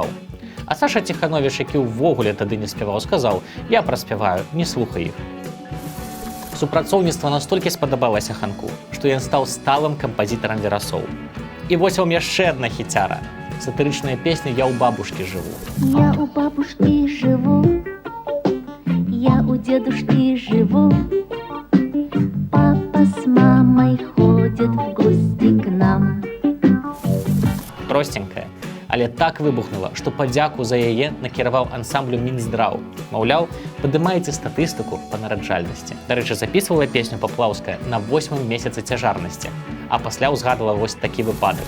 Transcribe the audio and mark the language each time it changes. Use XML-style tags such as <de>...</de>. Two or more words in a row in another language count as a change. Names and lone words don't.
<be>А Саша Ціхановіч, які ўвогуле тады не спяваў, сказаў: «Я праспяваю, не слухай іх». Супрацоўніцтва настолькі спадабалася Ханку, што ён стаў сталым кампазітарам Верасоў. І вось вам яшчэ адна хіцяра. Сатырычная песня «Я ў бабушкі жыву».</be> <ru>Я у бабушки живу, я у дедушки живу. Папа с мамой ходят в гости к нам.</ru> <be>Простенькая, але так выбухнула, што падзяку за яе накіраваў ансамблю Мінздраў. Маўляў, падымаеце статыстыку па нараджальнасці. Дарэчы, запісвала песню Паплаўская на 8-м месяцы цяжарнасці, а пасля ўзгадала вось такі выпадак.</be>